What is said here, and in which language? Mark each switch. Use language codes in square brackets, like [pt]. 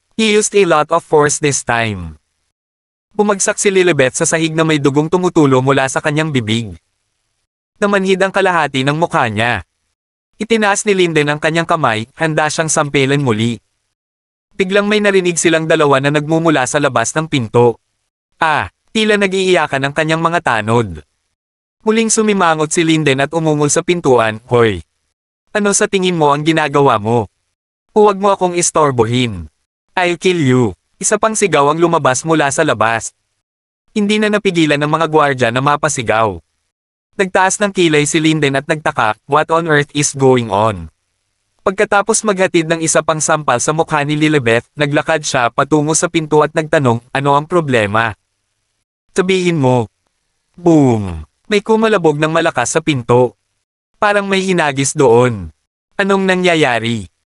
[en] He used a lot of force this time. [tl] Bumagsak si Lilibeth sa sahig na may dugong tumutulo mula sa kanyang bibig. Namanhid ang kalahati ng mukha niya. Itinaas ni Linden ang kanyang kamay, handa siyang sampelan muli. Biglang may narinig silang dalawa na nagmumula sa labas ng pinto. Tila nag-iiyakan ang kanyang mga tanod. Muling sumimangot si Linden at umungol sa pintuan, Hoy! Ano sa tingin mo ang ginagawa mo? Huwag mo akong istorbohin. [en] I'll kill you. [tl] Isa pang sigaw ang lumabas mula sa labas. Hindi na napigilan ng mga gwardya na mapasigaw. Nagtaas ng kilay si Linden at nagtaka, [en] what on earth is going on? [tl] Pagkatapos maghatid ng isa pang sampal sa mukha ni Lilibeth, naglakad siya patungo sa pinto at nagtanong, ano ang problema? Sabihin mo. Boom! May kumalabog ng malakas sa pinto. Parang may hinagis doon. Anong nangyayari?